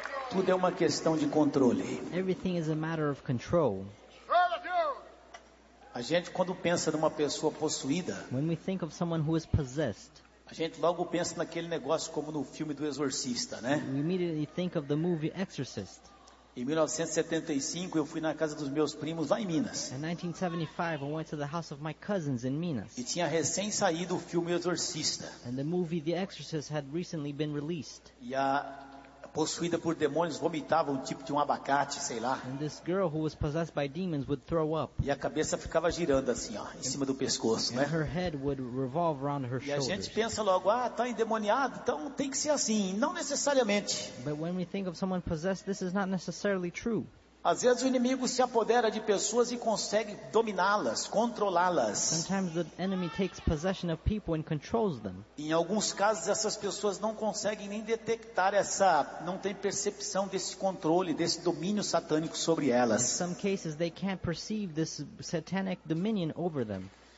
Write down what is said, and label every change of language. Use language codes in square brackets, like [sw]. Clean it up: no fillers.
[pt] Tudo é uma questão de controle. [en] Everything is a matter of control. [pt] A gente, quando pensa numa pessoa possuída, [en] when we think of someone who is possessed, [pt] a gente logo pensa naquele negócio como no filme do Exorcista, né? [en] We immediately think of the movie Exorcist. [pt] Em 1975, eu fui na casa dos meus primos lá em Minas. [en] In 1975, I went to the house of my cousins in Minas. [pt] E tinha recém saído o filme Exorcista. [en] And the movie The Exorcist had recently been released. [pt] E a possuída por demônios vomitava um tipo de um abacate, sei lá. [en] And this girl who was possessed by demons would throw up. [pt] E a cabeça ficava girando assim, ó, em cima do pescoço, né? [en] And her head would revolve around her shoulders. [pt] E a gente pensa logo: ah, tá endemoniado, então tem que ser assim. Não necessariamente. [en] But when we think of someone possessed, this is not necessarily true. [pt] Às vezes o inimigo se apodera de pessoas e consegue dominá-las, controlá-las. [en] Sometimes the enemy takes possession of people and controls them. [pt] Em alguns casos essas pessoas não conseguem nem detectar essa, não tem percepção desse controle, desse domínio satânico sobre elas. [en] In some cases they can't perceive this satanic dominion over them.